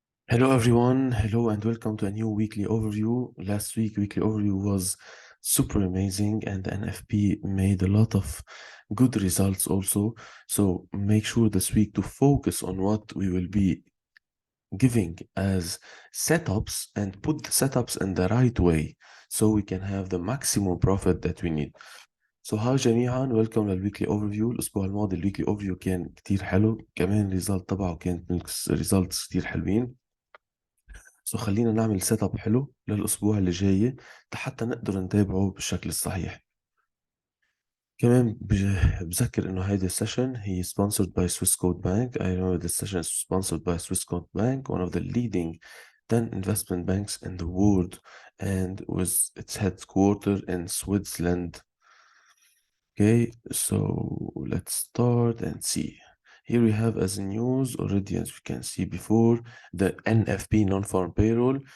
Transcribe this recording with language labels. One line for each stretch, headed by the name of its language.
English: Hello everyone, hello and welcome to a new weekly overview. Last week weekly overview was super amazing and the NFP made a lot of good results also. So make sure this week to focus on what we will be giving as setups and put the setups in the right way so we can have the maximum profit that we need.
Arabic: So هاي جميعا ويلكم للويكلي اوفرفيو. الاسبوع الماضي الويكلي اوفرفيو كان كتير حلو، كمان الريزلت تبعه كانت من ريزلتس كتير حلوين. خلينا نعمل سيت اب حلو للاسبوع اللي جاي حتى نقدر نتابعه بالشكل الصحيح. كمان بذكر انه هيدي السيشن هي
English: sponsored by Swiss Code Bank. I know this session is sponsored by Swiss Code Bank, one of the leading 10 investment banks in the world, and with its headquarters in Switzerland. Okay, so let's start and see. Here we have as news already, as we can see before, the NFP non-farm payroll.